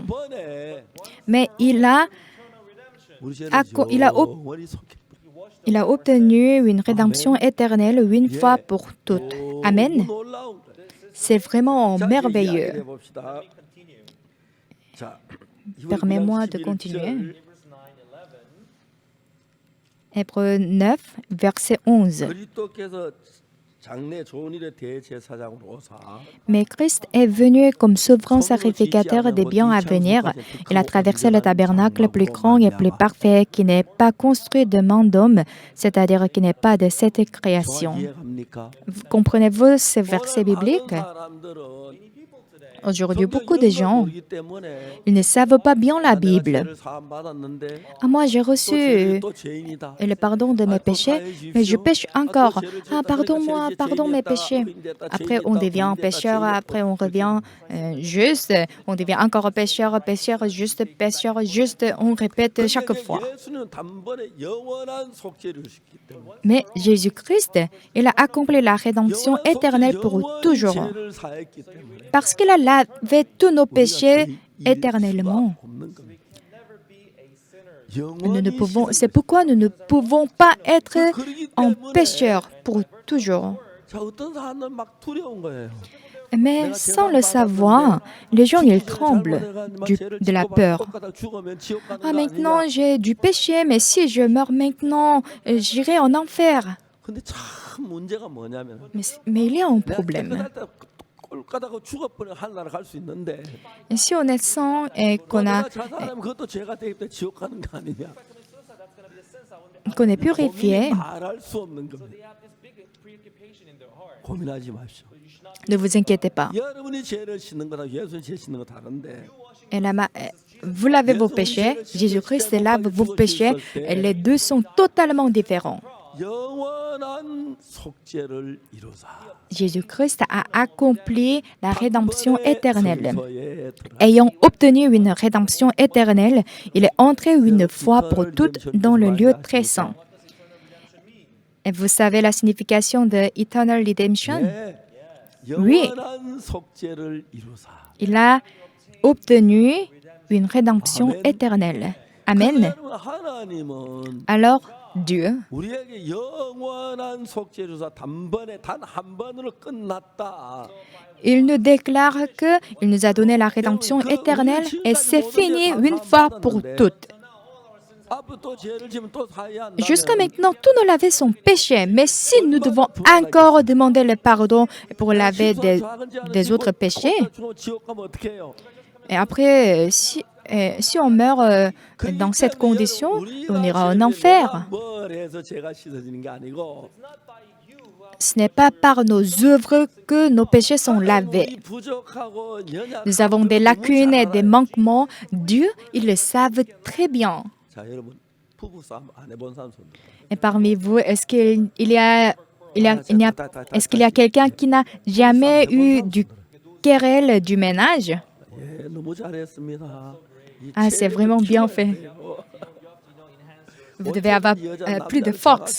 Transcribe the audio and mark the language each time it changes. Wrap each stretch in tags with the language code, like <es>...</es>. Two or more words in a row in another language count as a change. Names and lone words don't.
<fr>Mais il a obtenu une rédemption éternelle une fois pour toutes. Amen. C'est vraiment merveilleux. Permets-moi de continuer. Hébreux 9, verset 11.</fr> <ko>장래 좋은 일의 대제사장으로 오사</ko> <fr>Mais Christ est venu comme souverain sacrificateur des biens à venir. Il a traversé le tabernacle plus grand et plus parfait qui n'est pas construit de main d'homme, c'est-à-dire qui n'est pas de cette création.</fr> <ko>이해갑니까?</ko> <fr>Comprenez-vous ce verset</fr> <ko>오늘</ko> <fr>biblique?</fr> <ko>많은 사람들은</ko> <fr>Aujourd'hui, beaucoup de gens,</fr> <ko>모르기 때문에</ko> <fr>ils ne savent pas bien la Bible.</fr> <ko>죄를 사함 받았는데</ko> <fr>Ah, moi, j'ai</fr> <ko>또</ko> <fr>reçu</fr> <ko>죄를 또 죄인이다.</ko> <fr>le pardon de mes péchés, mais je pêche encore. Ah, pardonne-moi, pardon mes péchés. Après, on devient pécheur, après, on revient juste, on devient encore pécheur, pécheur, juste, on répète chaque fois.</fr> <ko>예수는 단번에 영원한 속죄를 시키기 때문에</ko> <fr>Mais Jésus-Christ, il a accompli la rédemption éternelle pour toujours,</fr> <ko>죄를 사했기 때문에</ko> <fr>parce qu'il a lavé tous nos péchés éternellement. C'est pourquoi nous ne pouvons pas être en pécheur pour toujours.</fr> <ko>자, 어떤 사람은 막 두려운 거예요.</ko> <fr>Mais sans le savoir, les gens ils tremblent de la peur. Ah, maintenant j'ai du péché, mais si je meurs maintenant, j'irai en enfer.</fr> <ko>근데 참 문제가 뭐냐면</ko> <fr>Mais il y a un</fr> <ko>내가</ko> <fr>problème.</fr> <ko>깨끗할 때 꼴까다가 죽어버려 하늘나라 갈 수 있는데</ko> <fr>Et si on est saint et qu'on</fr> <ko>내가 자살하면 그것도 죄가 되기 때문에 지옥 가는 거 아니냐?</ko> <fr>est purifié,</fr> <ko>말할 수 없는 겁니다. 고민하지 마십시오.</ko> <fr>ne vous inquiétez pas.</fr> <ko>여러분이 죄를 씻는 거랑 예수님 죄 씻는 거 다른데</ko> <fr>Vous lavez vos péchés, Jésus-Christ lave vos péchés, et les deux sont totalement différents.</fr> <ko>영원한 속죄를 이루사</ko> <fr>Jésus-Christ a accompli la rédemption éternelle.</fr> <ko>성소에 들어가.</ko> <fr>Ayant obtenu une rédemption éternelle, il est entré une fois pour toutes dans le lieu très saint. Et vous savez la signification de</fr> <en>Eternal Redemption?</en> <ko>네,</ko> <fr>Oui.</fr> <ko>영원한 속죄를 이루사.</ko> <fr>Il a obtenu une rédemption Amen. éternelle. Amen.</fr> <ko>여러분, 하나님은</ko> <fr>Alors, Dieu,</fr> <ko>우리에게 영원한 속죄를 이루사 단번에 단 한 번으로 끝났다.</ko> <fr>il nous déclare qu'il nous a donné la rédemption éternelle et c'est fini une fois pour toutes.</fr> <ko>앞으로 또 죄를 지면 또 사야 한다면</ko> <fr>Jusqu'à maintenant, tous nos lavés sont péchés, mais si nous devons encore demander le pardon pour laver des autres péchés,</fr> <ko>죽으면 지옥 가면 어떻게 해요?</ko> <fr>et après, si on meurt dans cette condition, on ira en enfer.</fr> <ko>뭘 해서 죄가 씻어지는 게 아니고</ko> <fr>Ce n'est pas par nos œuvres que nos péchés sont lavés.</fr> <ko>우리 부족하고 연약하고</ko> <fr>Nous avons des lacunes et des manquements. Dieu, ils le savent très bien.</fr> <ko>자, 여러분 부부 싸움 안 해본 사람 손 들어요.</ko> <fr>Et parmi vous, est-ce qu'il y a quelqu'un qui n'a jamais eu du querelle du ménage?</fr> <ko>예, 너무 잘했습니다. 이</ko> <fr>Ah, c'est vraiment bien fait. Vous devez avoir plus de force.</fr>